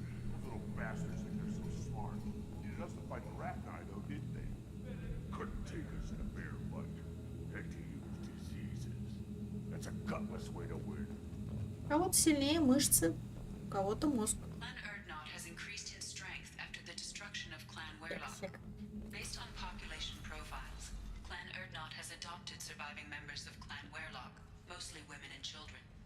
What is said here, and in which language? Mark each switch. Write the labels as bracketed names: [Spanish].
[English] Those little bastards think they're so smart. Needed us to fight the rat guy, though, didn't they? Couldn't take us in a fair fight. Had to use diseases. That's a gutless way to win. [Russian] А вот сильнее мышцы, у кого-то мозг. [English] Clan Erdnot has increased in strength after the destruction of Clan Werlock. Based on population profiles, Clan Erdnot has adopted surviving members of Clan Werlock, mostly women and children.